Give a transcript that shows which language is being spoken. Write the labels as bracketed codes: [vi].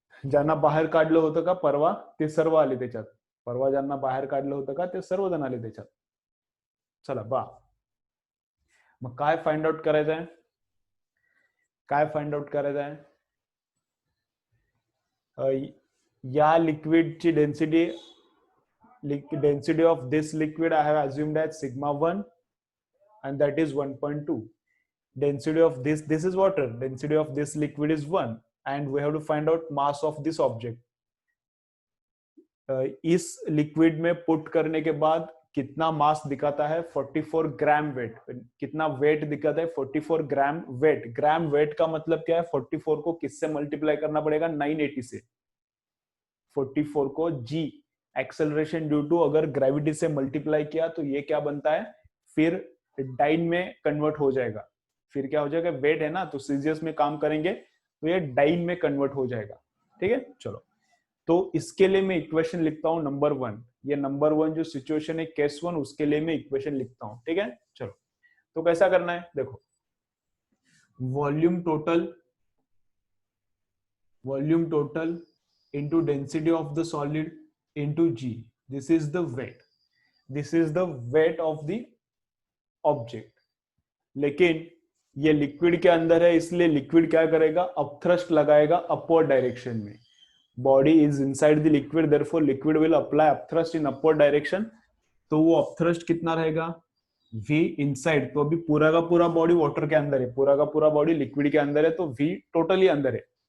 [mr] ज्यांना बाहेर काढलं होतं का परवा, ते सर्व आले त्याच्यात. परवा ज्यांना बाहेर काढलं होतं का, ते सर्वजण आले त्याच्यात. चला बा, मग काय फाइंड आउट करायचं आहे? काय फाइंड आउट करायचं आहे? या लिक्विडची [en] Density of this liquid I have assumed as sigma 1 and that is 1.2. Density of this is water. Density of this liquid is 1 and we have to find out mass of this object. [hi] इस liquid में put करने के बाद कितना मास दिखाता है? 44 gram weight. कितना wait दिखाता है? 44 ग्राम वेट. ग्राम वेट का मतलब क्या है? 44 को किससे मल्टीप्लाई करना पड़ेगा? 980 से. 44 को जी एक्सेलरेशन ड्यू टू अगर ग्रेविटी से मल्टीप्लाई किया तो ये क्या बनता है? फिर डाइन में कन्वर्ट हो जाएगा. फिर क्या हो जाएगा? वेट है ना, तो सीजीएस में काम करेंगे तो ये डाइन में कन्वर्ट हो जाएगा. ठीक है, चलो. तो इसके लिए मैं इक्वेशन लिखता हूं नंबर 1. ये नंबर 1 जो सिचुएशन है केस 1, उसके लिए मैं इक्वेशन लिखता हूं. ठीक है, चलो. तो कैसा करना है? [en] देखो, volume total into density of the solid into G. This is the weight. This is the weight of the object. [hi] लेकिन ये लिक्विड के अंदर है, इसलिए लिक्विड क्या करेगा? अपथ्रस्ट लगाएगा अपवर्ड डायरेक्शन में. [en] Body is inside the liquid, therefore liquid will apply upthrust in upward direction. [hi] तो वो अपथ्रस्ट कितना रहेगा? V inside. तो अभी पूरा का पूरा बॉडी वाटर के अंदर है, पूरा का पूरा बॉडी लिक्विड के अंदर है, तो V टोटली अंदर है.